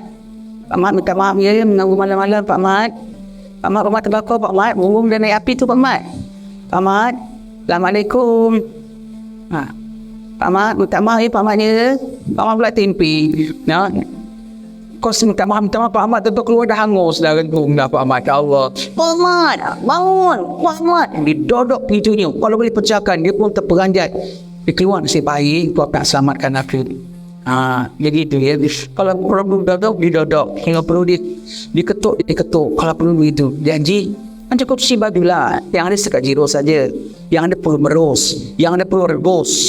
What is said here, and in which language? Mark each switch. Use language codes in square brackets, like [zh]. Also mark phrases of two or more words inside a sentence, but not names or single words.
[ms] Pak Mat minta maaf ya, mengganggu malam-malam Pak Mat. Pak Mat, rumah terbakar Pak Mat, burung dan naik api tu Pak Mat. Pak Mat, Assalamualaikum. Pak Mat, minta maaf ya Pak Mat ya. Pak Mat pula tempi. Kau minta maaf Pak Mat, tentu keluar dah hangus dah rentung dah Pak Mat. Ya Allah, Pak Mat, bangun Pak Mat. Didodok pintunya. Kalau boleh pecahkan, dia pun terperanjat. Dia keluar nasib baik, kau nak selamatkan aku. Jadi itu ya. Kalau perlu didodok, kalau perlu diketuk. Kalau perlu begitu. Janji macam kau cuci baju lah, yang ada sekat jirus saja, yang ada perlu merus, yang ada perlu rebus.